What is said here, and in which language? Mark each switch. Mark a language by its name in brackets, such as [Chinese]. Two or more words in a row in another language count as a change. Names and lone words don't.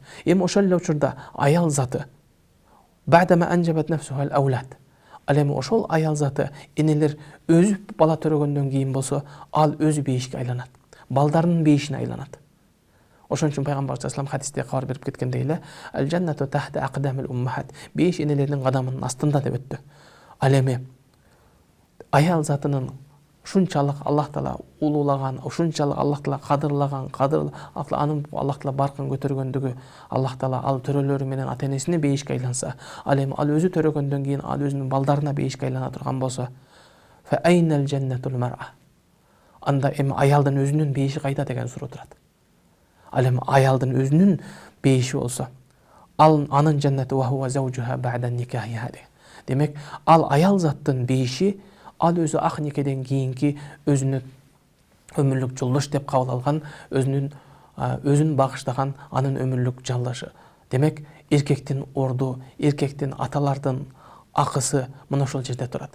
[Kyrgyz] Эми ошол эле учурда аял заты [Arabic] بعدما أنجبت نفسها الأولاد. [Kyrgyz] Ал эми ошол аял заты энелер өзү бала төрөгөндөн кийин болсо, ал өзү бейишке айланат. Балдарынын бейишине айланат. Ошон үчүн пайгамбар [Arabic] صلى الله عليه [Kyrgyz] хадисте кабар берип кеткендей эле, [Arabic] الجنة تحت أقدام الأمهات. [Kyrgyz] Бейиш энелердин кадамынын астында деп өттү. Ал эми аял затынын ушунчалык Аллах Таала улуулаган, ушунчалык Аллах Таала кадырлаган, анын Аллах Таала баркын көтөргөндүгү, Аллах Таала ал төрөлөрү менен ата энесине бейишке айланса, ал эми ал өзү төрөгөндөн кийин ал өзүнүн балдарына бейишке айлана турган болсо, [Arabic] فأين جنة المرأة. [Kyrgyz] Анда эми аялдын өзүнүн бейиши кайда деген суроо турат. Ал эми аялдын өзүнүн бейиши болсо, ал анын жаннаты [Arabic] وهو زوجها بعد نكاحها. [Kyrgyz] Демек, ал аял заттын бейиши ал өзү ак никеден кийинки өзүнүн өмүрлүк жолдош деп кабыл алган, өзүн багыштаган анын өмүрлүк жалдашы. Демек, эркектин орду, эркектин аталардын акысы мына ошол жерде турат.